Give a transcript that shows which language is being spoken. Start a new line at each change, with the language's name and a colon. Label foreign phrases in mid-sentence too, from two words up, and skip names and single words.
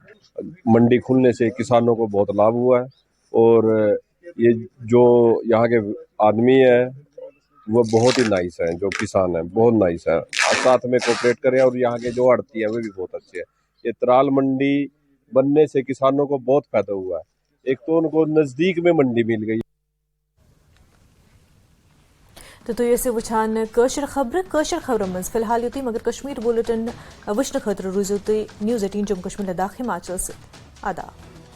Hindi: मंडी खुलने से किसानों को बहुत लाभ हुआ है और ये जो यहाँ के आदमी है वो बहुत ही नाइस है, जो किसान है बहुत नाइस है, साथ में कोऑपरेट करें और यहाँ के जो आड़ती है वो भी बहुत अच्छे हैं। ये त्राल मंडी बनने से किसानों को बहुत फायदा हुआ है, एक तो उनको नजदीक में मंडी मिल गई।
Kashmiri: तो ये से वुछान कशर खबर मज फिलहाल युती मगर कश्मीर बुलेटिन वुचन खतर रूजो न्यूज़ 18 जम्मू कश्मीर लद्दाख हिमाचल से आदाब।